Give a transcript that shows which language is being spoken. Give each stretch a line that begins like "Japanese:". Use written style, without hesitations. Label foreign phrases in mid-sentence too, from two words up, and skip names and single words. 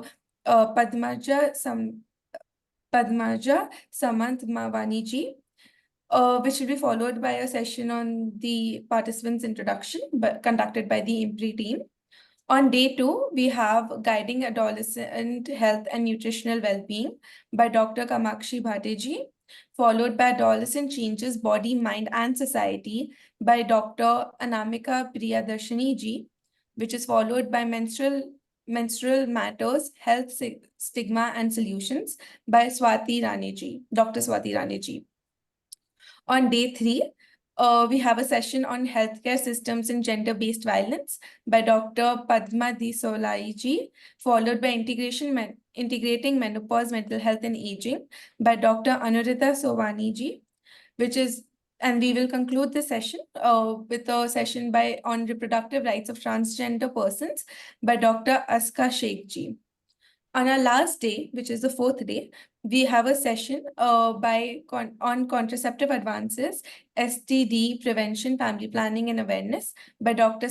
English: Padmaja Samant-Mavani ji, which will be followed by a session on the participants' introduction conducted by the IMPRI team. On day two, we have Guiding Adolescent Health and Nutritional Well-Being by Dr. Kamakshi Bhate ji, followed by Adolescent Changes, Body, Mind, and Society by Dr. Anamika Priyadarshini ji, which is followed by Menstrual Matters, Health, Stigma, and Solutions by Swati Rane ji, Dr. Swati Rane ji. On day three, we have a session on healthcare systems and gender-based violence by Dr. Padmaja Samant-Mavani ji, followed by Integrating Menopause, Mental Health and Aging by Dr. Anuradha Sovani ji, and we will conclude the session with a session on reproductive rights of transgender persons by Dr. Aska Sheikh ji. On our last day, which is the fourth day, we have a session on contraceptive advances, STD prevention, family planning and awareness by Dr.